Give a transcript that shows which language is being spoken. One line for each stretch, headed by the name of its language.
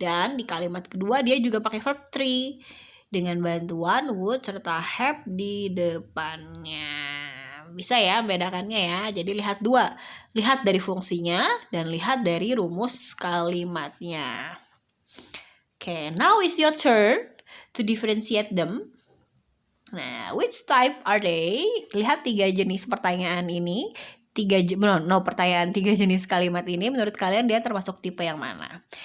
Indonesian: Dan di kalimat kedua dia juga pakai verb 3 dengan bantuan would serta have di depannya. Bisa ya membedakannya ya. Jadi lihat dari fungsinya dan lihat dari rumus kalimatnya.
English: Okay, now is your turn to differentiate them. Nah, which type are they?
Indonesian: Lihat 3 jenis pertanyaan ini. 3 jenis kalimat ini menurut kalian dia termasuk tipe yang mana?